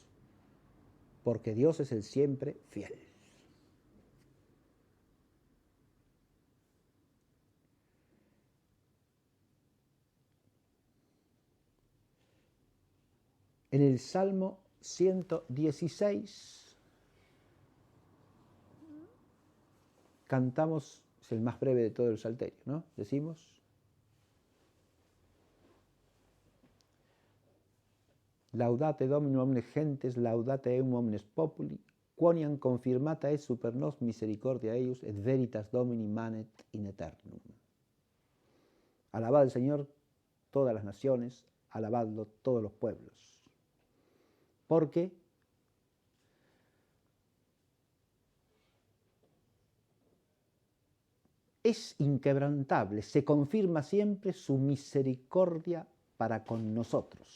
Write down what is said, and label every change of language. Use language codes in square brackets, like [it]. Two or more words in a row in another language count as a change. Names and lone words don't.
[es] Porque Dios es el siempre fiel. En el Salmo 116 cantamos, es el más breve de todo el salterio, ¿no? Decimos: [la] Laudate Dominum omnes gentes, laudate eum omnes populi, quoniam confirmata est super nos misericordia eius, et veritas Domini manet in aeternum. [es] Alabad al Señor todas las naciones, alabadlo todos los pueblos. Porque es inquebrantable, se confirma siempre su misericordia para con nosotros.